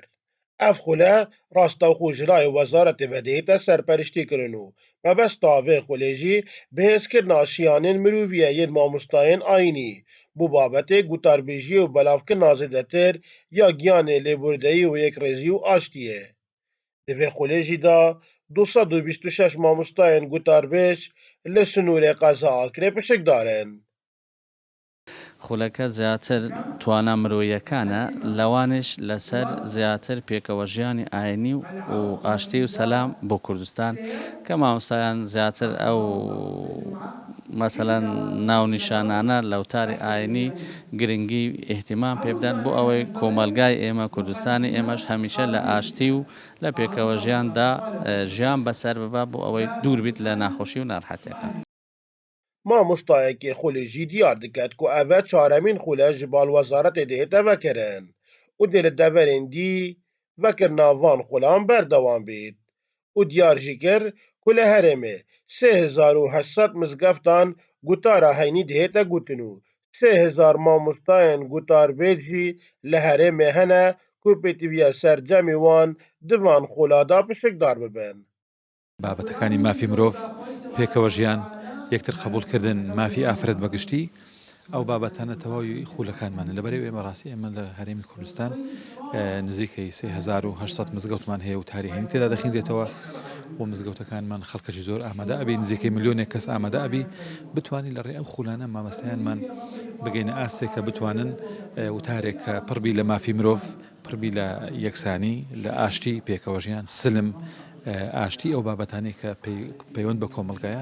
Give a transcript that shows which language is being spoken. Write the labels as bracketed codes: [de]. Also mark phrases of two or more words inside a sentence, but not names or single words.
[ku] Ev xule rastexû ji lawê Wezaretê ve dihête serpereştîkirin û mebesta vê xulê jî bihêzkirina şiyanên mirovî ye yên mamosteyên ayînî bû babetê gotarbêjiyê û belavkirina zêdetir ya giyanê lêbûrdeyî û yekrêzî û aştiyê. Di vê xulê jî de 226 mamosteyên gotarbêj li Sinûrê Qeza Akrê pişikdar in. [ckb] خولەکە زیاتر توانە مرۆییەکانە لەوانش لەسەر زیاتر پێکەوە ژیانی ئاینی و ئاشتی و سەلام بۆ کوردستان کە مامۆستایان زیاتر ئەو مەسەلەن ناونیشانانە لەوتاری ئاینی گرنگی ئیحتیمام پێ بدەن بۆ ئەوەی کۆمەلگای ئێمە کوردستانی ئێمەش هەمیشە لە ئاشتی و لە پێکەوە ژیاندا ژیان بەسەر ببە بۆ ئەوەی دوور بیت لە ناخۆشی و ناڕەحەتیەکان. [ku] Mamostayekî xulê jî diyar diket ku ev e çaremîn xule ji Balwezaretê dihête vekirin û dê li deverên dî vekirina van xulan berdewam bît û diyar jî kir ku li Herêmê 3800 mizgeftan gotara heynî dihête gotin û 3000 mamosteyên gotarbêj jî li Herêmê hene ku pêtiviya sercemê wan di van xula de pişikdar bibin. [ckb] بابەتەکانی مافی مرۆڤ پێکەوە ژیان یەکتر قبولکردن مافی ئافرەت بەگشتی ئەو بابەتانە تەواوی خولەکانمانە لەبەرەوەی ئێمە ڕاستی ئێمە لە هەرێمی کوردستان نزیکەی 3800 مزگەوتمان هەیە و تاری هەینی تێدا دەخینرێتەوە بۆ مزگەوتەکانمان خەڵکەشی زۆر ئامادە ئەبی نزیکەی ملیۆنێک کەس ئامادە ئەبی بتوانین لە ڕێ ئەو خولانە مامەستایانمان بگەینە ئاستێک کە بتوانن وتارێک کە پڕبی لە مافی مرۆڤ پڕبی لە یەکسانی لە ئاشتی پێکەوە ژیان سلم ئاشتی ئەو بابەتانی کە پەیوەند بە کۆمەلگایە